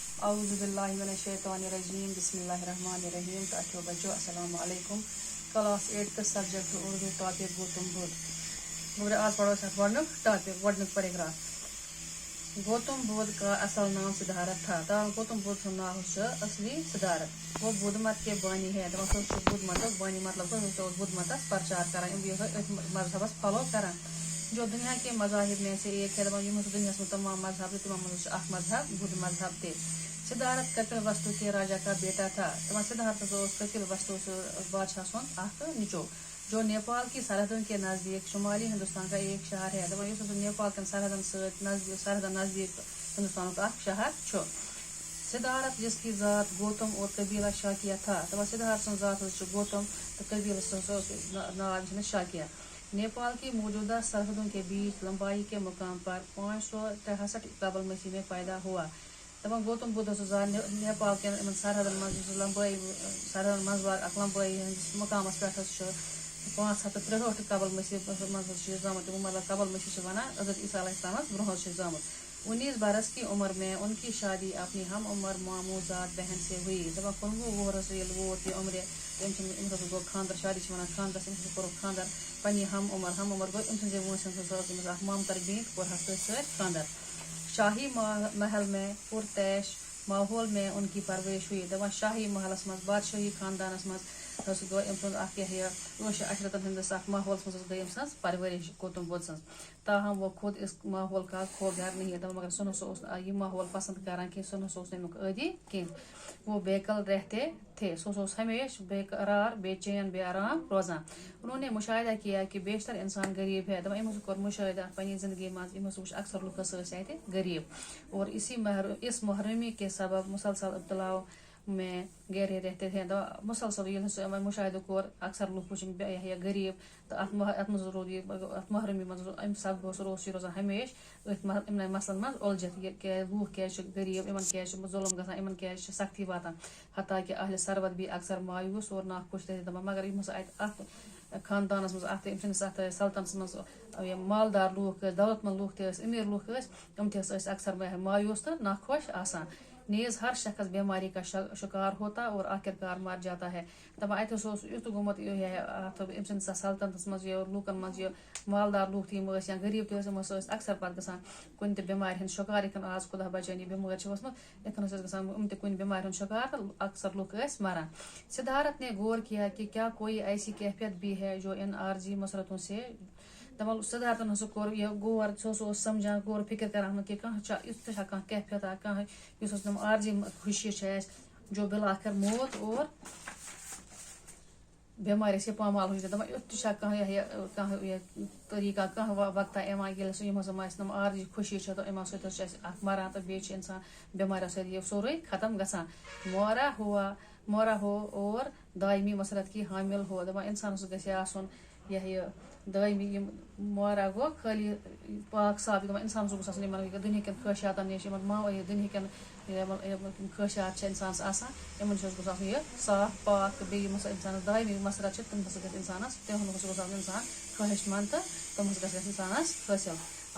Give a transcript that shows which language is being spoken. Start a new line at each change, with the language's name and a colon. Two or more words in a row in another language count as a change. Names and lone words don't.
Arabic: اعوذ باللہ من الشیطان الرجیم بسم اللہ الرحمن الرحیم.
Urdu: تو بچوں السلام علیکم.
English: class 8 subject Urdu topic
Urdu: گوتم بدھ. آج پڑھو
Kashmiri: گۄڈنیُک ٹاپک گۄڈنیُک پیراگراف.
Urdu: گوتم بدھ کا اصل نام سدھارتھ تھا.
Kashmiri: گوتم بدھ سُنٛد ناو چھُ اصلی سدھارتھ.
Urdu: وہ بدھ مت کے بانی ہے.
Kashmiri: دپان سُہ بدھ متُک بانی مطلب گوٚو بدھ متس پرچار کران یِم أتھۍ مذہبس فالو کران.
Urdu: جو دنیا کے مذاہب میں سے ایک ہے.
Kashmiri: دپان
Urdu: دنیا میں
Kashmiri: تمام مذہب تمام منٛز اکھ مذہب بدھ مذہب تہِ.
Urdu: سدھارتھ کپل وستو کے راجا کا بیٹا تھا.
Kashmiri: دپان سدھارتھ کپل وستو بادشاہ سُنٛد اکھ نیٚچو
Urdu: جو نیپال کی سرحدوں کے نزدیک شمالی ہندوستان کا ایک شہر ہے.
Kashmiri: دپان یُس نیپال کٮ۪ن سرحدن سۭتۍ سرحدن نزدیک ہندوستانُک اکھ شہر چھُ.
Urdu: سدھارتھ جس کی ذات گوتم اور قبیلہ شاکیہ تھا.
Kashmiri: دپان سدھارتھ سٕنٛز ذات حظ چھِ گوتم تہٕ قبیلس ناو چھُ شاکیہ.
Urdu: نیپال کی موجودہ سرحدوں کے بیچ لمبائی کے مقام پر 563 قبل مسیح میں پیدا ہوا.
Kashmiri: دپان گوتم بدھ اوس نیپال کٮ۪ن سرحدن منٛز لمبٲیی سرحدن منٛز باگ اکھ لمبٲیی ہٕنٛدِس مقامس پٮ۪ٹھ حظ چھُ 563 قبل مسیح منٛز حظ چھُ یہِ زامُت. مطلب قبل مسیح چھِ ونان حضرت عیسیٰ علیہ السلامس برونٛہہ حظ چھُ زامُت.
Urdu: 19 برس کی عمر میں ان کی شادی اپنی ہم عمر ماموں زاد بہن سے ہوئی.
Kashmiri: دپان 19 وُہرس ییٚلہِ ووت یہِ عمرِ أمِس حظ گوٚو خانٛدر. شادی چھِ ونان خانٛدرس. أمِس کوٚرُکھ خانٛدر پننہِ ہم عمر گوٚو أمۍ سٕنٛزے وٲنٛسہِ ہٕنٛز ٲس أمِس اکھ مامتر بیٚنہِ کوٚرہس تٔتھۍ سۭتۍ خانٛدر.
Urdu: شاہی محل میں پرتعیش ماحول میں ان کی پرورش ہوئی.
Kashmiri: دپان شاہی محلس منٛز بادشٲہی خاندانس منٛز حظ گوٚو أمۍ سُنٛد اکھ یہِ عٲش عشرتن ہٕنٛدِس اکھ ماحولس منٛز حظ گٔے أمۍ سٕنٛز پرورش گوتم بدھ سٕنٛز.
Urdu: تاہم وہ خود اس ماحول کا کھوگار نہیں.
Kashmiri: دپان مگر سُہ نسا اوس نہٕ یہِ ماحول پسند کران کینٛہہ. سُہ نسا اوس نہٕ امیُک عٲدی کینٛہہ.
Urdu: وہ بے کل رہتے تھے.
Kashmiri: سُہ اوس ہمیشہ بے قرار بے چین بے آرام روزان.
Urdu: انہوں نے مشاہدہ کیا کہ بیشتر انسان غریب ہے.
Kashmiri: دپان أمۍ حظ کوٚر مُشٲہدہ پننہِ زندگی منٛز أمۍ حظ وٕچھ اکثر لُکھ ہسا ٲسۍ اَتہِ غریب.
Urdu: اور اس محرومی کے سبب مسلسل ابتلاؤ میں گہرے رہتے تھے.
Kashmiri: دپان مسلسل ییٚلہِ سُہ یِمن مُشاہدٕ کوٚر اکثر لُکھ وٕچھِن غریب تہٕ اتھ منٛز روٗد یہِ اتھ محرومی منٛز امہِ سببہٕ روٗد یہِ روزان ہمیشہ أتھۍ یِمنٕے مسلن منٛز اُلجھِتھ. لُکھ کیازِ چھِ غریب یِمن کیازِ چھُ ظُلم گژھان یِمن کیازِ چھِ سختی واتان.
Urdu: حتاکہِ اہلِ ثروت بھی اکثر مایوٗس اور ناخۄش تھے.
Kashmiri: دپان مگر یِم ہسا اتہِ اتھ خاندانس منٛز اتھ أمۍ سٕنٛدِس اتھ سلطنتس منٛز یِم مالدار لُکھ ٲسۍ دولت مند لُکھ تہِ ٲسۍ امیٖر لُکھ ٲسۍ تِم تہِ ٲسۍ اکثر مایوٗس تہٕ ناخۄش آسان.
Urdu: نیز ہر شخص بیماری کا شکار ہوتا اور آخر کار مر جاتا ہے.
Kashmiri: دپان اتہِ ہسا اوس یُتھ گوٚمُت اتھ أمۍ سٕنٛدِس سلطنتس منٛز یہِ لوٗکن منٛز یہِ مالدار لُکھ تہِ یِم ٲسۍ یا غریب تہِ ٲسۍ یِم ہسا ٲسۍ اکثر پتہٕ گژھان کُنہِ تہِ بٮ۪مارِ ہٕنٛدۍ شکار. یِتھ کٔنۍ آز خۄدا بچٲیِن یہِ بٮ۪مٲرۍ چھِ ؤژھمٕژ یِتھ کٔنۍ ٲسۍ گژھان یِم تہِ کُنہِ بٮ۪مارِ ہُنٛد شکار تہٕ اکثر لُکھ ٲسۍ مران.
Urdu: سدھارتھ نے غور کیا کہ کیا کوئی ایسی کیفیت بھی ہے جو ان عارضی مسرتوں سے.
Kashmiri: دپان سدھارتھن ہسا کوٚر یہِ غور سُہ ہسا اوس سمجھان غور فکر کران کہ کانٛہہ چھا یُتھ تہِ چھا کانٛہہ کیفیت کانٛہہ یُس أسۍ تِم عارضی خوشی چھِ اَسہِ
Urdu: جو بالآخر موت اور
Kashmiri: بٮ۪مارِ اَسہِ یہِ پامال ہُنٛد. دپان یُتھ تہِ چھا کانٛہہ یہِ طریٖقہ کانٛہہ وقتہ یِوان ییٚلہِ سُہ یِم ہسا آسہِ تِم عارضی خوشی چھِ تہٕ یِمو سۭتۍ حظ چھِ اَسہِ اکھ مران تہٕ بیٚیہِ چھِ اِنسان بٮ۪ماریو سۭتۍ یہِ سورُے ختم گژھان.
Urdu: مورا ہو اور دائمی مسرت کی حامل ہو.
Kashmiri: دپان انسانس گژھِ آسُن یہِ دائمی یِم مورا گوٚو خٲلی پاک صاف. دپان انسانس گوٚژھ آسُن یِمن دُنہِکٮ۪ن خٲہشاتن نِش یِمن دُنہِکٮ۪ن یِم خٲہشات چھِ انسانس آسان یِمن چھُ گوٚژھ آسُن یہِ صاف پاک. تہٕ بیٚیہِ یِم ہسا انسانس دائمی مسرت چھِ تِم ہسا گژھِ انسانس تِہُنٛد ہسا گوٚژھ آسُن انسان خٲہش منٛد تہٕ تِم ہسا گژھِ انسانس حٲصِل.